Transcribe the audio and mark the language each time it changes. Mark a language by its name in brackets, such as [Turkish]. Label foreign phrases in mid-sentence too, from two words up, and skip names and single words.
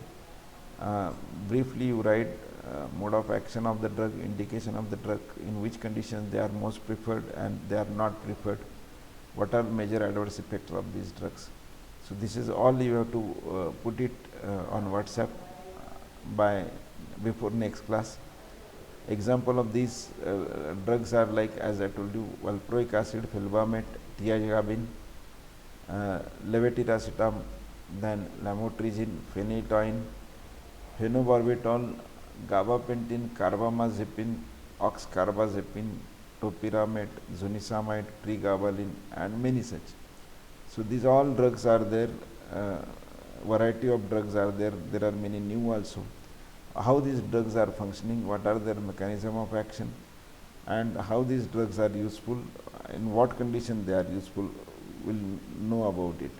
[English] Briefly you write mode of action of the drug, indication of the drug, in which conditions they are most preferred and they are not preferred, what are major adverse effects of these drugs. So this is all you have to put it on WhatsApp by before next class. Example of these drugs are like, as I told you, valproic acid, felbamate, tiazabine, levetiracetam, then lamotrigine, phenytoin, phenobarbital, gabapentin, carbamazepine, oxcarbazepine, topiramate, zonisamide, pregabalin, and many such. So these all drugs are there. Variety of drugs are there. There are many new also. how these drugs are functioning, what are their mechanism of action, and how these drugs are useful, in what condition they are useful, we'll know about it.